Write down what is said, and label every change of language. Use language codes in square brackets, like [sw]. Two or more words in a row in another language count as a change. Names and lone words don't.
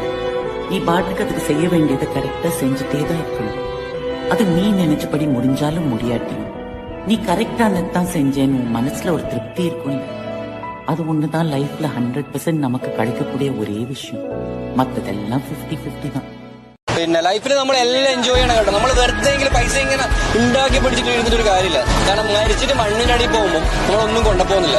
[ta] நீ பாட்டுக்கு அதுக்கு செய்ய வேண்டியதை கரெக்டா செஞ்சுட்டே தான் இருக்கணும். அது நீ நினைச்சபடி முடிஞ்சாலும் முடியாட்டியும் நீ கரெக்டானதான் செஞ்சேன்னு உன் மனசுல ஒரு திருப்தி இருக்கும். அது ஒண்ணுதான் லைஃப்ல 100% நமக்கு கிடைக்கக்கூடிய ஒரே விஷயம். [ml] മറ്റതെല്ലാം 50-50 தான். പിന്നെ ലൈഫിൽ നമ്മൾ എല്ലാം എൻജോയ് ചെയ്യണം കേട്ടോ. നമ്മൾ വെറുതെ പൈസ ഇങ്ങനെ ഉണ്ടാക്കി പിടിച്ചിട്ട് എഴുതിട്ടൊരു കാര്യമില്ല. കാരണം മരിച്ചിട്ട് മണ്ണിനടി പോകുമ്പോൾ നമ്മളൊന്നും കൊണ്ടുപോകുന്നില്ല.